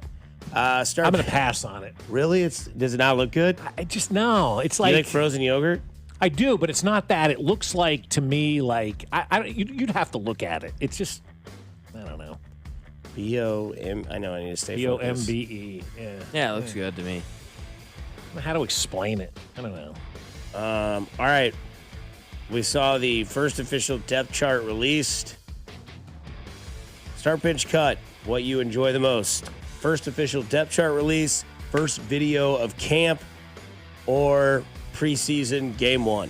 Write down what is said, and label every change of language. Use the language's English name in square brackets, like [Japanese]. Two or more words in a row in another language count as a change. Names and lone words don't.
[English] I'm going to pass on it. Really? Does it not look good? I just know. It's like, you like frozen yogurt? I do, but it's not that. It looks like, to me, like, you'd have to look at it. It's just, I don't know. B-O-M, I know I need to stay focused. B-O-M-B-E. Yeah, it looks good to me. I don't know how to explain it. I don't know. All right. We saw the first official depth chart released. Start Pitch Cut, what you enjoy the most. First official depth chart release, first video of camp, or preseason game one?